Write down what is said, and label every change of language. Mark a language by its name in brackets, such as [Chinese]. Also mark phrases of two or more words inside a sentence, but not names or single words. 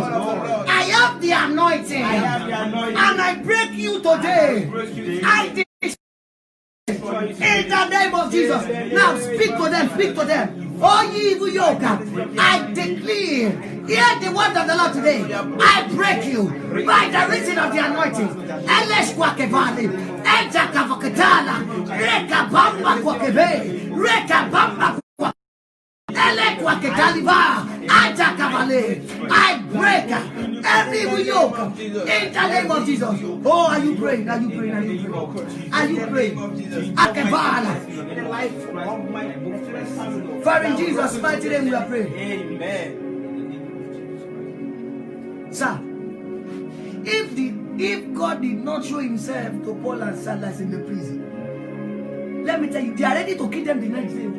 [English] I have the anointing. And I break you today. I in the name of Jesus. Now speak to them. Speak to them. Oh, ye evil yoke, I declare, hear the word of the Lord today. I break you by the reason of the anointing. Elesh kwakevali, enja kavoketala, reka bamba kwakebe, reka bamba kwa, ele kwaketaliva, aja kavale. I break every evil yoke in the name of Jesus. Oh, are you praying? Are you praying? Are you praying? Are you praying? Akevala. For in Jesus' mighty name we are praying. Amen. Sir, if God did not show himself to Paul and Silas in the prison, let me tell you, they are ready to kill them the next day.